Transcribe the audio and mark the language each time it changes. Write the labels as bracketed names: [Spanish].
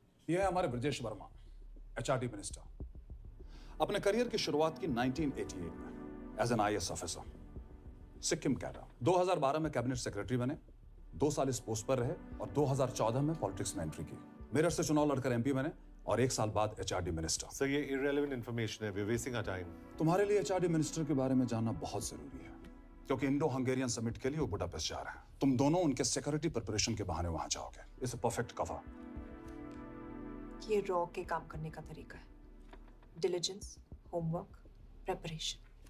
[Hindi] ये है हमारे ब्रजेश वर्मा, एचआरडी मिनिस्टर। अपने करियर की शुरुआत की 1988 में as an IAS officer Sikkim cadre. 2012 में कैबिनेट सेक्रेटरी बने, 2 साल इस पोस्ट पर रहे और 2014 में पॉलिटिक्स में एंट्री की। मेरठ से चुनाव लड़कर MP बने और 1 साल बाद HRD मिनिस्टर। सर ये irrelevant information है, [English] we're wasting our time। [Hindi] तुम्हारे लिए HRD मिनिस्टर के बारे में जानना बहुत जरूरी है, क्योंकि इंडो हंगेरियन समिट के लिए वो बुडापेस्ट जा रहे हैं। तुम दोनों उनके सिक्योरिटी प्रिपरेशन के बहाने वहां जाओगे। It's a perfect cover. ये रॉ के काम करने का तरीका है, डिलिजेंस, होमवर्क, प्रेपरेशन।